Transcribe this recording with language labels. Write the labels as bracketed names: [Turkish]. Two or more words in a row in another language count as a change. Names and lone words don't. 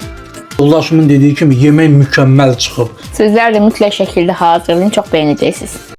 [Turkish] Yoldaşımın dediği kimi yemek mükemmel çıkıp. [Azerbaijani] Sizler de mütləq şəkildə hazırlayın, çox bəyənəcəksiniz.